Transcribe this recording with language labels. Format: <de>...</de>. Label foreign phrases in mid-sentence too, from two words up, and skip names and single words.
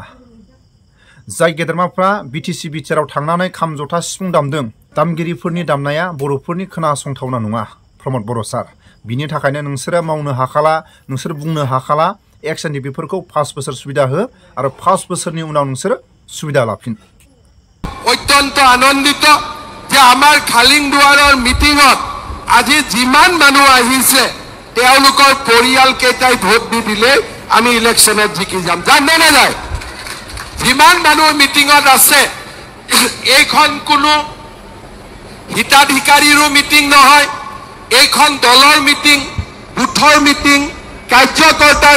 <brx>जाय गेदेमाफ्रा बिटिसि बिटिआरआव थांनानै खाम जथा सिफुं दामदों दामगिरिफोरनि दामनाया बर'फोरनि खोनासंथावना नङा प्रमद बर' सार। बिनि थाखायनो नोंसोरो मावनो हाखाला नोंसोर बुंनो हाखाला एक्स एनडिबिफोरखौ 5 बोसोर सुबिदा हो आरो 5 बोसोरनि उनाव नोंसोर सुबिदा लाफिन।</brx> <as>অত্যন্ত আনন্দিত যে আমাৰ খালিং দুৱাৰৰ মিটিঙত আজি যিমান মানুহ আহিছে তেওঁলোকৰ পৰিয়াল কেইটাই ভোট দি দিলে আমি ইলেকশ্যনত জিকি যাম জানে নে নাই যিমান মানুহ মিটিঙত আছে এইখন কোনো হিতাধিকাৰীৰো মিটিং নহয় এইখন দলৰ মিটিং বুথৰ মিটিং কাৰ্যকৰ্তাৰ</as>